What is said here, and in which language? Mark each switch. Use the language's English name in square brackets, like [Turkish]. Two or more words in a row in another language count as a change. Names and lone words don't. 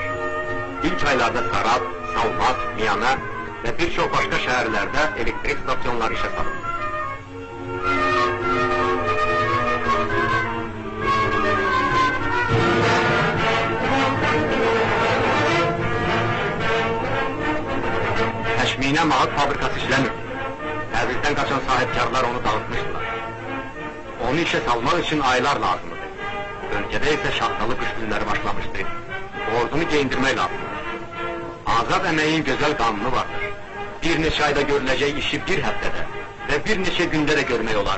[Turkish] İlk aylarda Sarab, Salmat, Miyana ve birçok başka şehirlerde elektrik stasyonları işe salındı. [Azerbaijani] Təşminə mağaz fabrikası işləmirdi. Təbrizdən qaçan sahibkarlar onu dağıtmışdılar. Onu işe salmaq için aylar lazımdı. Bölgədə isə şaxtalı qış günləri başlamışdı. Ordunu geyindirmək lazımdı. Azad əməyin gözəl qanunu vardır. Bir neçə ayda görüləcək işi bir həftədə və bir neçə gündə də görmək olar.